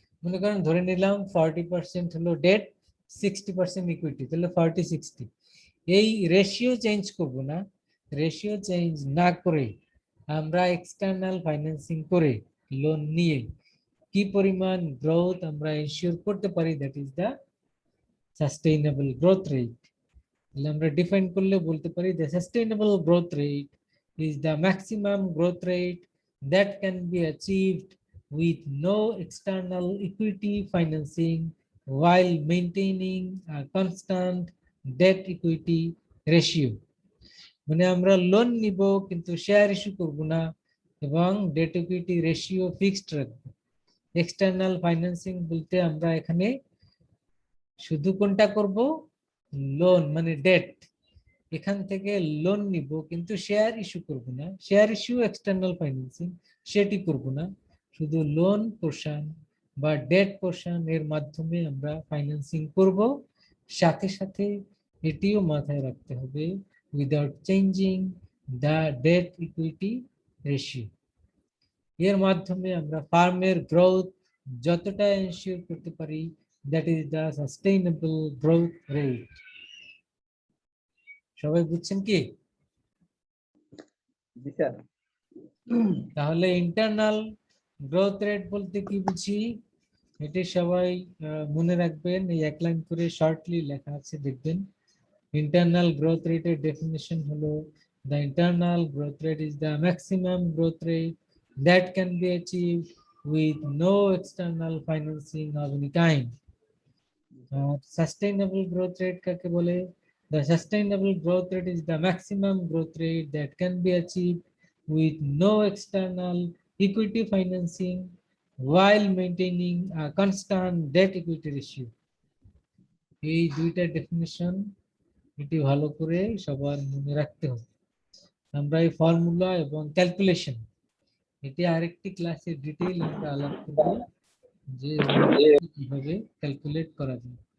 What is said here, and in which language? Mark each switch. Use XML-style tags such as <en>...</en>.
<bn>মনে করেন ধরে নিলাম 40% হলো ডেট, 60% ইকুইটি, তাহলে 40-60। এই রেশিও চেঞ্জ করব না। রেশিও চেঞ্জ না করে আমরা এক্সটার্নাল ফাইন্যান্সিং করে লোন নিয়ে কি পরিমাণ গ্রোথ আমরা এনশিওর করতে পারি,</bn> <en>That is the sustainable growth rate.</en> <bn>তাহলে আমরা ডিফাইন করলে বলতে পারি</bn> <en>the sustainable growth rate is the maximum growth rate that can be achieved with no external equity financing while maintaining a constant debt equity ratio।</en> <bn>মানে আমরা loan নিব কিন্তু share issue করব না এবং ডেট ইকুইটি রেশিও ফিক্সড রাখবো। External financing বলতে আমরা এখানে শুধু কোনটা করব? লোন মানে ডেট, এখান থেকে লোন নিব কিন্তু শেয়ার ইস্যু করব না। শেয়ার ইস্যু এক্সটার্নাল ফাইন্যান্সিং, সেটি করব না। শুধু লোন পোর্শন বা ডেট পোর্শন এর মাধ্যমে আমরা ফাইন্যান্সিং করব। সাথে সাথে এটিও মাথায় রাখতে হবে</bn> <en>Without changing the debt equity ratio.</en> <bn>এর মাধ্যমে আমরা ফার্মের গ্রোথ যতটা এনশিওর করতে পারি,</bn> <en>That is the sustainable growth rate.</en> <bn>সবাই বুঝছেন কি? জি স্যার। তাহলে ইন্টারনাল গ্রোথ রেট বলতে কি বুঝি, এটি সবাই মনে রাখবেন। এই এক লাইন করে শর্টলি লেখা আছে, দেখবেন। ইন্টারনাল গ্রোথ রেটের ডেফিনিশন হলো</bn> <en>the internal growth rate is the maximum growth rate that can be achieved with no external financing of any kind। sustainable growth rate</en> <bn>কাকে বলে?</bn> <en>The sustainable growth rate is the maximum growth rate that can be achieved with no external equity financing while maintaining a constant debt equity ratio।</en> <bn>এই দুইটা definition এটি ভালো করে সবার মনে রাখতে হবে। আমরা এই ফর্মুলা এবং ক্যালকুলেশন এটি আরেকটি ক্লাসে ডিটেইল আমরা আলাপ করব যে কিভাবে ক্যালকুলেট করা যায়।</bn>